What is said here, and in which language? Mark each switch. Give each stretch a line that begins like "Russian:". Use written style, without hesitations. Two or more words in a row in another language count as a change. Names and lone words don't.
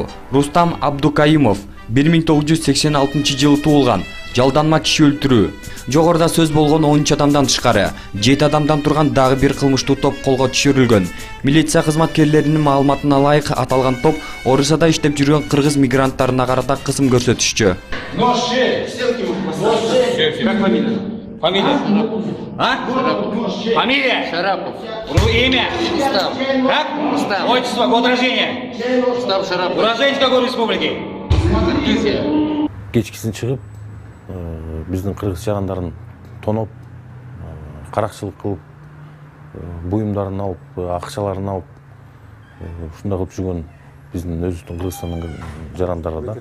Kyrgyz: Рустам Абдукаимов 1986 жылы туулган, жалданма киши өлтүрүү. Жогоруда сөз болгон 13 адамдан тышкары 7 адамдан турган дагы бир кылмыштуу топ колго түшүрүлгөн. Милиция кызматкерлеринин маалыматына ылайык аталган топ Орусияда иштеп жүргөн кыргыз мигранттарына карата кысым көрсөтүшчү.
Russian: Как фамилия? Фамилия? Фамилия? Шарапов. Имя? Устав. Как? Устав. Отчество, год рождения? Устав Шарапов. Уроженец какой республики? Киргизия.
Kyrgyz: Кечкисин чыгып, биздин кыргыз жарандарын тоноп, каракчылык кылып, буюмдарын алып, акчаларын алып, ушундай кылып жүргөн биздин өзүбүздүн Кыргызстандын жарандары да.